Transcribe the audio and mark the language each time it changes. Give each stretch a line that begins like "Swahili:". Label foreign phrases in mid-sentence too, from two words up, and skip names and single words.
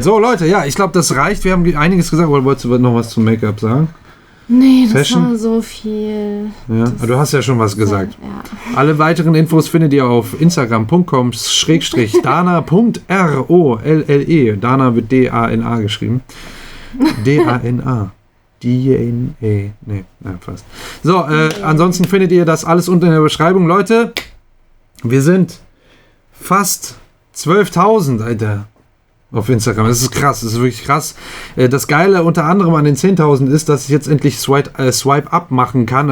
German: So, Leute, ja, ich glaube, das reicht, wir haben einiges gesagt, oder wolltest du noch was zum Make-up sagen? Nee, das Fashion? war so viel. Ja, du hast ja schon was gesagt. Ja. Alle weiteren Infos findet ihr auf instagram.com/dana.rolle. Dana wird D-A-N-A geschrieben. D-A-N-A. D-A-N-A. Nee, fast. So, ansonsten findet ihr das alles unten in der Beschreibung. Leute, wir sind fast 12.000, Alter. Auf Instagram. Das ist krass, das ist wirklich krass. Das Geile unter anderem an den 10.000 ist, dass ich jetzt endlich
English: Swipe Up
German: machen kann.